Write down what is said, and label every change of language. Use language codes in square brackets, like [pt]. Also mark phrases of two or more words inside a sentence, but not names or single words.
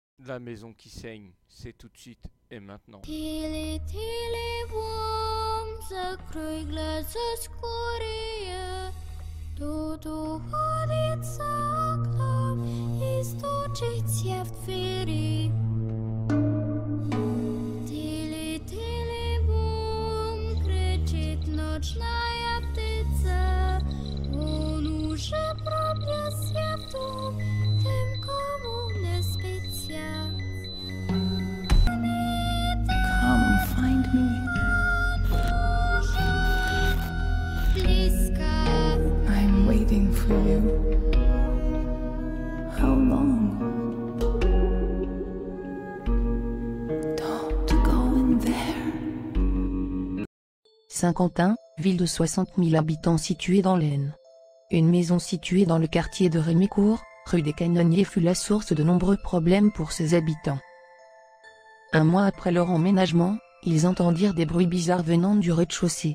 [fr] La maison qui saigne, c'est tout de suite et maintenant. [ru] Тили, тили, бом, закрой глаза скорее. Тут уходит за окном и стучится в двери. Тили, тили, бом, кричит ночная птица. Он уже пробился в дом, тем, кому не спится. [en] Come find me. I'm waiting for you. How long? Don't go in there. [fr] Saint-Quentin, ville de 60 000 habitants située dans l'Aisne. Une maison située dans le quartier de Rémicourt, rue des Canonniers fut la source de nombreux problèmes pour ses habitants. Un mois après leur emménagement, ils entendirent des bruits bizarres venant du rez-de-chaussée.